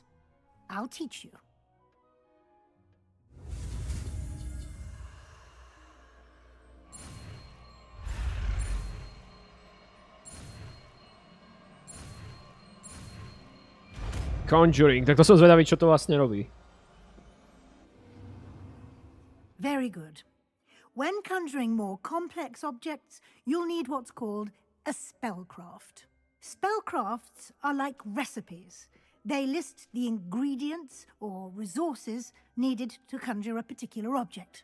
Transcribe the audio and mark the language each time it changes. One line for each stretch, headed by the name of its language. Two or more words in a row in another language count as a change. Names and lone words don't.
English: I'll teach you. Conjuring,
Slovak: tak to som zvedavý, čo to vlastne robí.
English: Very good. When conjuring more complex objects, you'll need what's called a spellcraft. Spellcrafts are like recipes. They list the ingredients or resources needed to conjure a particular object.